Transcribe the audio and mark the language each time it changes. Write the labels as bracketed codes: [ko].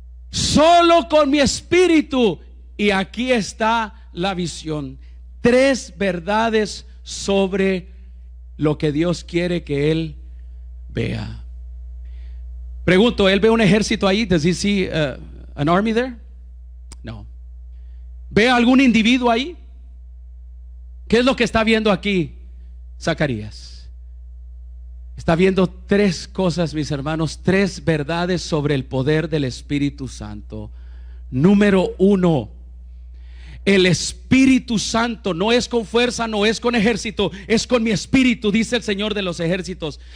[es] Solo con mi espíritu. Y aquí está la visión. 3 verdades sobre lo que Dios quiere que él vea. Pregunto, ¿él ve un ejército ahí? [en] Does he see an army there? [es] No. ¿Ve algún individuo ahí? ¿Qué es lo que está viendo aquí Zacarías? Está viendo 3 cosas, mis hermanos, 3 verdades sobre el poder del Espíritu Santo. Número 1, el Espíritu Santo no es con fuerza, no es con ejército, es con mi espíritu, dice el Señor de los ejércitos.